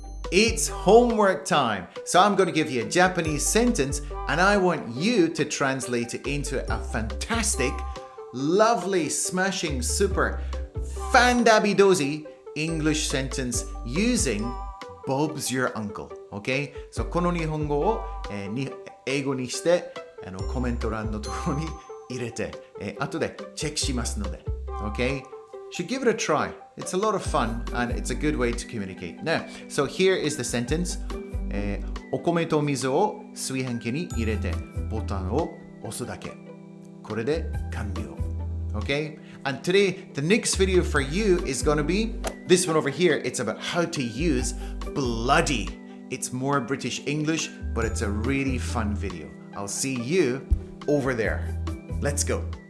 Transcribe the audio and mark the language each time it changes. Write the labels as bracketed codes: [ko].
[en] It's homework time. So I'm going to give you a Japanese sentence and I want you to translate it into a fantastic, lovely, smashing, super, fandabidozi English sentence using Bob's your uncle. Okay? [ja] So この日本語を、英語にしてコメント欄のところに入れて、後でチェックしますので。 [en] Okay? Should give it a try. It's a lot of fun and it's a good way to communicate. Now, so here is the sentence. [ja] お米と水を炊飯器に入れてボタンを押すだけ。これで完了。Okay? [en] And today, the next video for you is going to be this one over here. It's about how to use bloody. It's more British English, but it's a really fun video. I'll see you over there. Let's go.